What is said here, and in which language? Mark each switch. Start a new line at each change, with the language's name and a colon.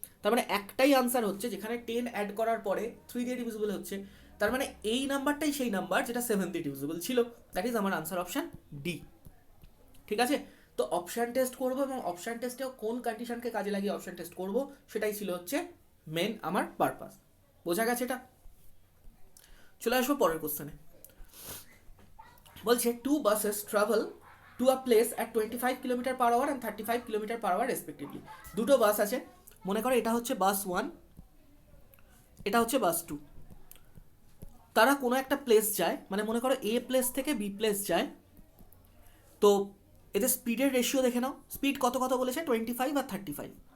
Bangla: তার মানে একটাই আনসার হচ্ছে যেখানে 10 অ্যাড করার পরে 3 দিয়ে ডিভিজিবল হচ্ছে, তার মানে এই নাম্বারটাই সেই নাম্বার যেটা 7 দিয়ে ডিভিজিবল ছিল, দ্যাট ইজ আমার আনসার অপশান ডি। ঠিক আছে? তো অপশান টেস্ট করবো, এবং অপশান টেস্টেও কোন কন্ডিশনকে কাজে লাগিয়ে অপশান টেস্ট করবো সেটাই ছিল হচ্ছে মেন আমার পারপাস। বোঝা গেছে এটা? চলে আসবো পরের কোশ্চেনে। বলছে
English: 2 buses travel to a place at 25 km/h and 35 km/h respectively.
Bangla: দুটো বাস আছে, মনে করো এটা হচ্ছে বাস 1, এটা হচ্ছে বাস 2। তারা কোনো একটা প্লেস যায়, মানে মনে করো এ প্লেস থেকে বি প্লেস যায়। তো এদের স্পিডের রেশিও দেখে নাও, স্পিড কত কত বলেছে, 25 আর 35।